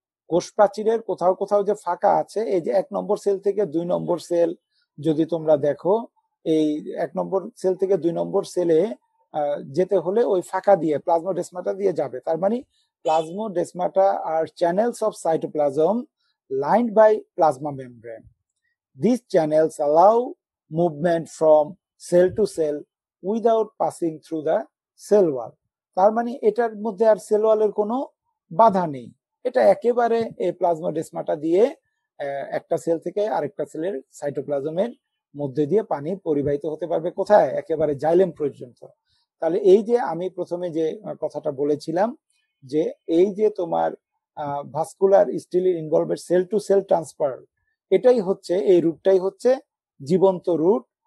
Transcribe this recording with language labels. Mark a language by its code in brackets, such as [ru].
[bn] কোষ প্রাচীরের কোথাও কোথাও যে ফাঁকা আছে, এই যে 1 নম্বর সেল থেকে 2 নম্বর সেল যদি তোমরা দেখো, এই 1 নম্বর সেল থেকে 2 নম্বর সেলে যেতে হলে ওই ফাঁকা দিয়ে প্লাজমোডেসমাটা দিয়ে যাবে। তার মানে [en] Plasmodesmata are channels of cytoplasm lined by plasma membrane. These channels allow movement from cell to cell without passing through the cell wall. [bn] তার মানে এটার মধ্যে আর সেল ওয়ালের কোনো বাধা নেই, এটা একেবারে এই প্লাজমোডেসমাটা দিয়ে একটা সেল থেকে আরেকটা সেলের সাইটোপ্লাজমের মধ্যে দিয়ে পানি পরিবাহিত হতে পারবে কোথায়? একেবারে জাইলেম পর্যন্ত। তাহলে এই যে আমি প্রথমে যে কথাটা বলেছিলাম যে এই যে তোমার ভাস্কুলার স্টিলের [en] involved cell to cell transfer, [bn] এটাই হচ্ছে, এই রুটটাই হচ্ছে জীবন্ত রুট।